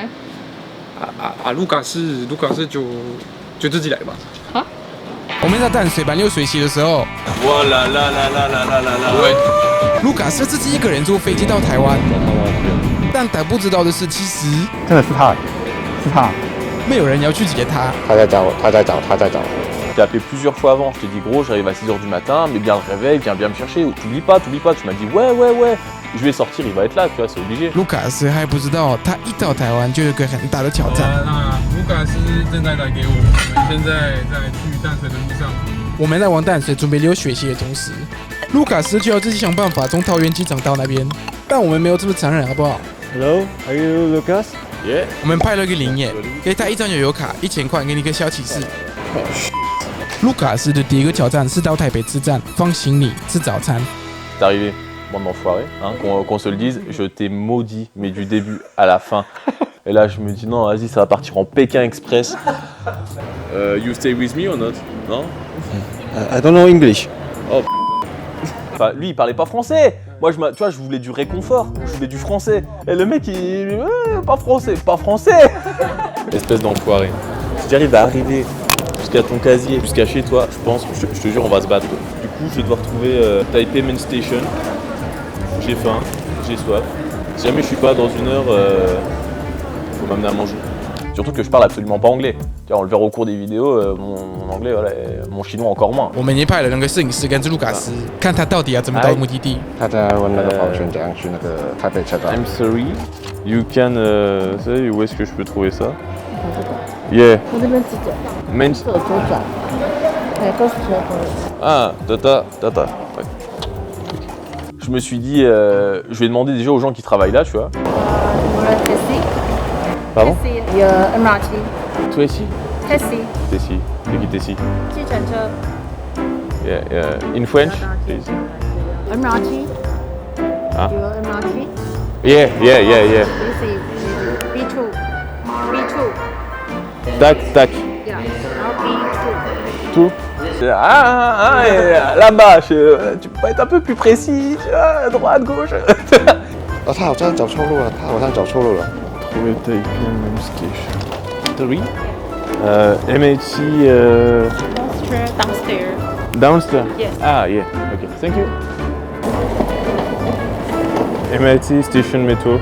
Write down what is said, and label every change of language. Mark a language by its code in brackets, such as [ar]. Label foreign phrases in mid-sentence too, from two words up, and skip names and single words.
[zh] 卢卡斯就自己来吧。啊？我们在淡水办流水席的时候，哇啦啦啦啦啦啦啦啦！卢卡斯自己一个人坐飞机到台湾，但他不知道的是，其实真的是他，没有人要去接他。他在找。 [fr] Je t'ai appelé plusieurs fois avant, je t'ai dit gros j'arrive à 6h du matin, mais bien le réveil, viens bien me chercher, t'oublies pas, tu m'as dit ouais, je vais sortir, il va être là, tu vois, c'est obligé. [zh] 卢卡斯还不知道，他一到台湾就有个很大的挑战。卢卡斯正在打给我，我们现在在去淡水的路上。我们在往淡水准备流水席的同时，卢卡斯就要自己想办法从桃园机场到那边，但我们没有这么残忍，好不好 [en] Hello, are you Lucas? Yeah. [zh] 我们派了一个灵验，给他1张悠游卡，1000块，给你一个小启示。卢卡斯的第一个挑战是到台北车站放行李吃早餐。 [fr] T'es arrivé, bande d'enfoirés, hein, qu'on se le dise, je t'ai maudit, mais du début à la fin. Et là je me dis non, vas-y, ça va partir en Pékin Express. [en] You stay with me or not? Non? I don't know English. Oh. [fr] Enfin, lui il parlait pas français. Moi tu vois, je voulais du réconfort, je voulais du français. Et le mec il pas français. Espèce d'enfoiré. Si j'arrive à arriver jusqu'à ton casier, jusqu'à chez toi, je pense, je te jure, on va se battre. Du coup, je vais devoir trouver Taipei Main Station. J'ai faim, j'ai soif. Si jamais je suis pas dans 1 heure, faut m'amener à manger. Surtout que je parle absolument pas anglais. Tu vois, on le verra au cours des vidéos, mon anglais, voilà, mon chinois encore moins. [zh] 我们也派了2个摄影师跟着卢卡斯，看他到底要怎么到目的地。他在问那个保全怎样去那个台北车站。 [en] I'm sorry, you can say [fr] où est-ce que je peux trouver ça? [en] Yeah. [zh] 从这边直走，左转，都是车头。 [fr] Ah, tata. Ouais. Je me suis dit, je vais demander déjà aux gens qui travaillent là, tu vois. Pardon? Toi ici? Tessie. C'est qui Tessie? [en] Yeah. In French, please. Ah? Yeah. [fr] Tac. Tout. Là-bas, tu peux pas être un peu plus précis, tu vois, droite, gauche. [zh] 他好像走错路了， [fr] Trouver Taipei Main Station. 3. [en] MHC. Downstairs. Yes. Ah, yeah. Okay. Thank you. MRT Station Metro.